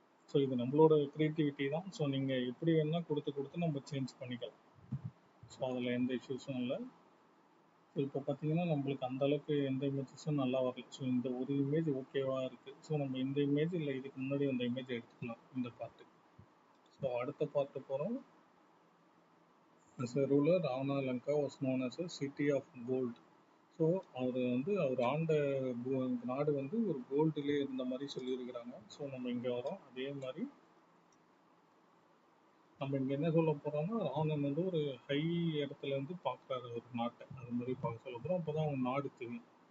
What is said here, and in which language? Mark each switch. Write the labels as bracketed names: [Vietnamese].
[Tamil] So இது நம்மளோட creativity தான். ஸோ நீங்கள் எப்படி வேணால் கொடுத்து நம்ம சேஞ்ச் பண்ணிக்கலாம். ஸோ அதில் எந்த இஷ்யூஸும் இல்லை. ஸோ இப்போ பார்த்தீங்கன்னா நம்மளுக்கு அந்தளவுக்கு எந்த இமேஜஸும் நல்லா வரல. ஸோ இந்த ஒரு இமேஜ் ஓகேவாக இருக்குது. ஸோ நம்ம இந்த இமேஜ் இல்லை, இதுக்கு முன்னாடி அந்த இமேஜ் எடுத்துக்கலாம் இந்த பார்ட்டு. ஸோ அடுத்த பார்ட்டு போகிறோம். [English] As a ruler, Ravana Lanka was known as a city of gold. [Tamil] So அவர் ஆண்ட நாடு வந்து ஒரு கோல்டுலேயே இருந்த மாதிரி சொல்லியிருக்கிறாங்க. ஸோ நம்ம இங்கே வரோம். அதே மாதிரி நம்ம இங்கே என்ன சொல்ல போகிறோம்னா, ராவணன் வந்து ஒரு ஹை இடத்துல இருந்து பார்க்குறாரு ஒரு நாட்டை. அது மாதிரி பார்க்க சொல்ல போகிறோம். அப்போ தான் அவங்க நாடு தெரியும்.